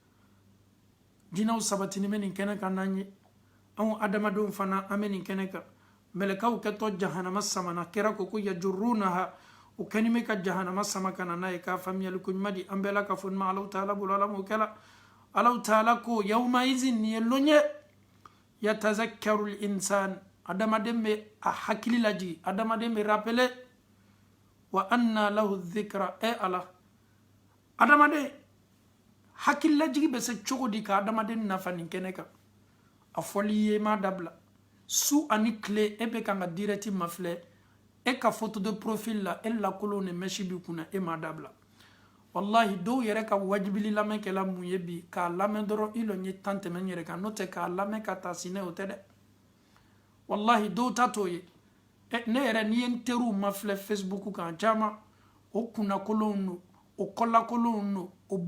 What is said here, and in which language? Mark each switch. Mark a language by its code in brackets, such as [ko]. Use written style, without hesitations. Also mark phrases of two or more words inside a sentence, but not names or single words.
[bm] jinɛw sabatini bɛ nin kɛnɛ kan n'an ye anw adamadenw fana an bɛ nin kɛnɛ kan mɛlɛkaw kɛtɔ jahanama samana kɛra ko yajurrunaha o kɛni bɛ ka jahanama sama ka na n'a ye k'a faamuyali ko ɲuman di an bɛɛ la ka fɔ nin ma Alahu taala bolo ala m'o kɛla Alahu taala ko [ar] يومئذ [bm] nin ye lon ye [ar] يتذكر الإنسان [bm] adamaden bɛ a hakili lajigi adamaden bɛ rappele [ar] وأنى له الذكرى [bm] ala adamaden hakili lajigi bɛ se cogo di ka adamaden nafa nin kɛnɛ kan a fɔli ye ma dabila su ani tile e bɛ kan ka direct mafilɛ e ka [fr] photo de profil [bm] la e lakolon ni mɛsi b'i kunna e ma dabila wallahi dɔw yɛrɛ ka wajibili lamɛn kɛla mun ye bi k'a lamɛn dɔrɔn i lɔ n ye tan tɛmɛ n yɛrɛ kan n'o tɛ k'a lamɛn ka taa sinɛ o tɛ dɛ wallahi dɔw ta t'o ye ne yɛrɛ n'i ye n teriw mafilɛ Facebook kan caman o kunnakolonw don o kɔlakolonw don o